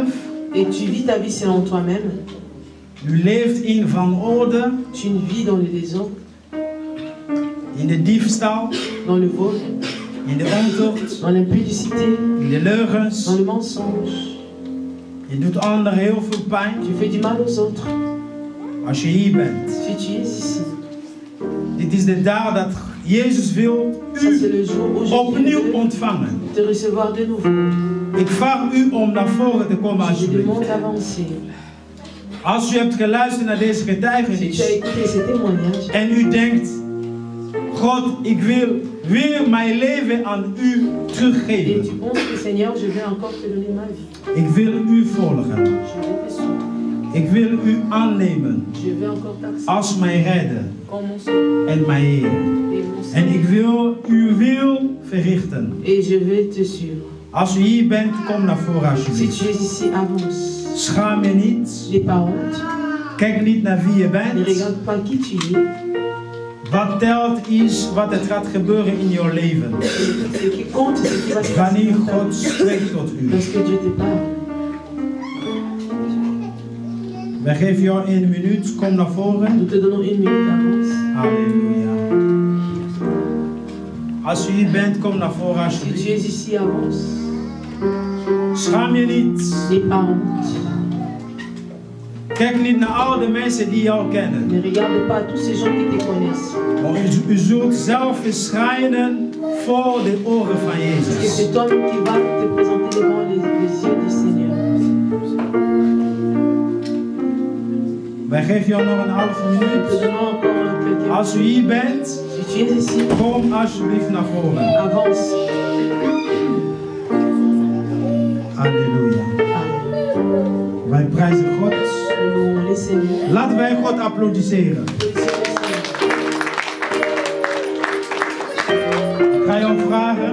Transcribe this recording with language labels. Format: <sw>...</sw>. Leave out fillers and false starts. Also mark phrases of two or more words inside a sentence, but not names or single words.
<fr>Et tu vis ta vie selon toi-même.</fr> <nl>U leeft in vanorde.</nl> <fr>Tu vis dans le désordre.</fr> <nl>In de diefstal.</nl> <fr>Dans le vol.</fr> <nl>In de ontucht.</nl> <fr>Dans l'impudicité.</fr> <nl>In de leugens.</nl> <fr>Dans le mensonge.</fr> <nl>Je doet anderen heel veel pijn.</nl> <fr>Tu fais du mal aux autres.</fr> <nl>Als je hier bent.</nl> <fr>Si tu es ici.</fr> <nl>Dit is de dag dat Jezus wil u opnieuw ontvangen.</nl> <fr>Te recevoir de nouveau.</fr> <nl>Ik vraag u om naar voren te komen</nl> <fr>Je</fr> <nl>alsjeblieft.</nl> <fr>demande d'avancer.</fr> <nl>Als u hebt geluisterd naar deze getuigenis.</nl> <fr>Si tu as écouté ce témoignage.</fr> <nl>En u denkt, God, ik wil weer mijn leven aan u teruggeven.</nl> <fr>Et tu penses que Seigneur, je vais encore te donner ma vie.</fr> <nl>Ik wil u volgen.</nl> <fr>Je vais te suivre.</fr> <nl>Ik wil u aannemen</nl> <fr>Je vais encore t'accepter.</fr> <nl>als mijn redder</nl> <fr>Comme mon sauveur.</fr> <nl>en mijn Heer.</nl> <fr>Et mon</fr> <nl>En</nl> <fr>Seigneur.</fr> <nl>ik wil uw wil verrichten.</nl> <fr>Et je vais te suivre.</fr> <nl>Als u hier bent, kom naar voren</nl> <fr>Si</fr> <nl>alsjeblieft.</nl> <fr>tu es ici, avance.</fr> <nl>Schaam je niet.</nl> <fr>N'aie pas honte.</fr> <nl>Kijk niet naar wie je</nl> <fr>Ne</fr> <nl>bent.</nl> <fr>regarde pas qui tu es.</fr> <nl>Wat telt is wat er gaat gebeuren in jouw leven.</nl> <fr>Ce qui compte, c'est ce qui va se passer</fr> <nl>Wanneer</nl> <fr>dans ta</fr> <nl>God</nl> <fr>vie.</fr> <nl>spreekt tot u.</nl> <fr>Lorsque Dieu te parle.</fr> <nl>Wij geven jou 1 minuut. Kom naar voren.</nl> <fr>Nous te donnons 1 minute d'avance. Halleluja.</fr> <nl>Als u hier bent, kom naar voren</nl> <fr>Si tu</fr> <nl>alsjeblieft.</nl> <fr>es ici, avance.</fr> <nl>Schaam je niet.</nl> <fr>N'aie pas honte.</fr> <nl>Kijk niet naar al de mensen die jou kennen.</nl> <fr>Ne regarde pas tous ces gens qui te connaissent.</fr> <nl>Maar u zult zelf verschijnen voor de oren van</nl> <fr>Parce que</fr> <nl>Jezus.</nl> <fr>c'est toi-même qui vas te présenter devant les yeux du Seigneur.</fr> <nl>Wij geven jou nog een halve</nl> <fr>Nous te</fr> <nl>minuut.</nl> <fr>donnons encore quelques</fr> <nl>Als u hier bent,</nl> <fr>Si tu es ici,</fr> <nl>kom alsjeblieft naar voren.</nl> <fr>avance. Halleluja. Amen.</fr> <nl>Wij prijzen God.</nl> <fr>Nous louons le Seigneur.</fr> <nl>Laten wij God applaudisseren. Ik ga jou vragen</nl>